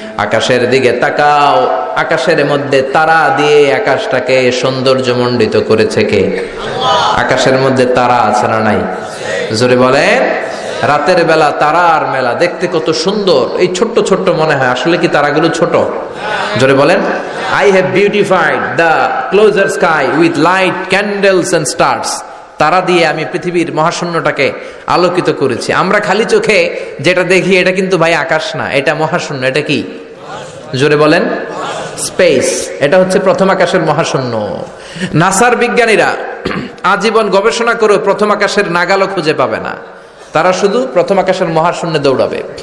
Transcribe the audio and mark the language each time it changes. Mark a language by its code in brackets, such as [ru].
[bn] আকাশের দিকে তাকাও, আকাশের মধ্যে তারা দিয়ে আকাশটাকে সৌন্দর্যমণ্ডিত করেছে কে? আকাশের মধ্যে তারা আছে না নাই? জোরে বলেন। রাতের বেলা তারার মেলা, দেখতে কত সুন্দর। এই ছোট্ট ছোট্ট মনে হয়, আসলে কি তারাগুলো ছোট? জোরে বলেন। [en] I have beautified the closer sky with light, candles and stars. [bn] তারা দিয়ে আমি পৃথিবীর মহাশূন্যটাকে আলোকিত করেছি। আমরা খালি চোখে যেটা দেখি এটা কিন্তু ভাই আকাশ না, এটা মহাশূন্য। এটা কি? জোরে বলেন। স্পেস। এটা হচ্ছে প্রথম আকাশের মহাশূন্য। নাসার বিজ্ঞানীরা আজীবন গবেষণা করে প্রথম আকাশের নাগালও খুঁজে পাবে না, তারা শুধু প্রথম আকাশের মহাশূন্যে দৌড়াবে।